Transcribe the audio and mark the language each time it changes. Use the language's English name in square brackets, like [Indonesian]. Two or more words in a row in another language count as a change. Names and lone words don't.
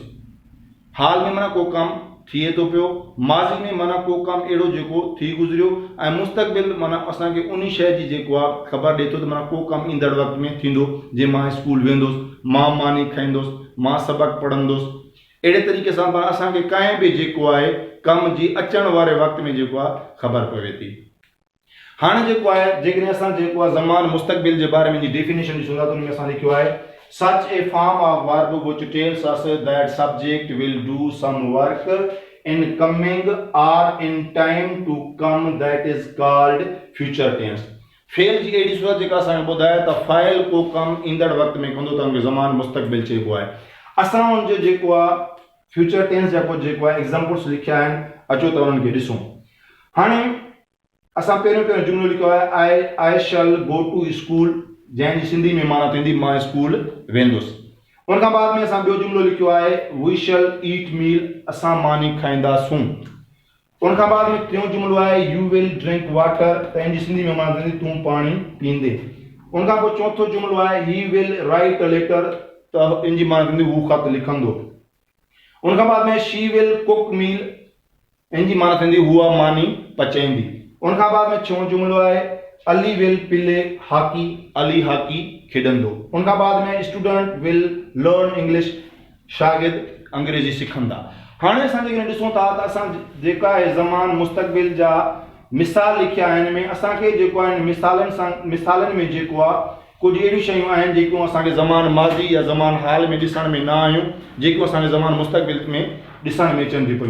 [Sindhi] हाल में माना को कमु थिए थो पियो, माज़ी में माना को कमु अहिड़ो जेको थी गुज़रियो, ऐं मुस्तक़बिल माना असांखे उन शइ जी जेको आहे ख़बर ॾिए थो त माना को कमु ईंदड़ वक़्त में थींदो, जीअं मां स्कूल वेंदुसि, मां मानी खाईंदुसि, मां सबक़ु पढ़ंदुसि। अहिड़े तरीक़े सां पाण असांखे कंहिं बि जेको आहे कम जी अचण वारे वक़्त में जेको आहे ख़बर पवे थी। हाणे जेको आहे जेकॾहिं असां जेको आहे ज़मान मुस्तक़बिल जे बारे में डेफिनेशन ॾिसूं था त उनमें असां लिखियो आहे [English] such a form of verb which tells us that subject will do some work in coming or in time to come, that is called future tense। [Sindhi] फेल जी अहिड़ी सूरत जेका असांखे ॿुधाए त फ़ाइल को कमु ईंदड़ वक़्त में कंदो त उनखे ज़मान मुस्तक़बिल चइबो आहे। असां उनजो जेको आहे [English] future tense [Sindhi] जा कुझु जेको आहे एग्ज़ाम्पल्स लिखिया आहिनि, अचो त उन्हनि खे ॾिसूं। हाणे असां पहिरियों जुमिलो लिखियो आहे [English] I shall go to school, [Sindhi] जंहिंजी सिंधी में माना थींदी मां स्कूल वेंदुसि। उन खां बाद में असां ॿियो जुमिलो लिखियो आहे [English] We shall eat meal, [Sindhi] असां मानी खाईंदासूं। उन खां बाद में टियों जुमिलो आहे [English] You will drink water, [Sindhi] त इन जी सिंधी में माना थींदी तूं पाणी पींदे। उन खां पोइ चौथो जुमिलो आहे [English] He will write a letter, [Sindhi] त इन जी माना थींदी हू ख़त लिखंदो। उन खां बाद में [English] She will cook meal, [Sindhi] इन जी माना थींदी हूअ मानी पचाईंदी। उन खां बाद में छहों जुमिलो आहे [English] Ali will play hockey, [Sindhi] अली हॉकी खेॾंदो। उन खां बाद में [English] Student will learn English, [Sindhi] शागिर्द अंग्रेजी सिखंदा। हाणे असां जेकॾहिं ॾिसूं था त असां जेका आहे ज़मान मुस्तक़बिल जा मिसाल लिखिया आहिनि में असांखे जेको आहे मिसालनि में जेको आहे कुझु अहिड़ियूं शयूं आहिनि जेकियूं असांखे ज़मान माज़ी या ज़मान हाल में ॾिसण में न आयूं, जेकियूं असांखे ज़मान मुस्तक़बिल में ॾिसण में अचनि थियूं पियूं।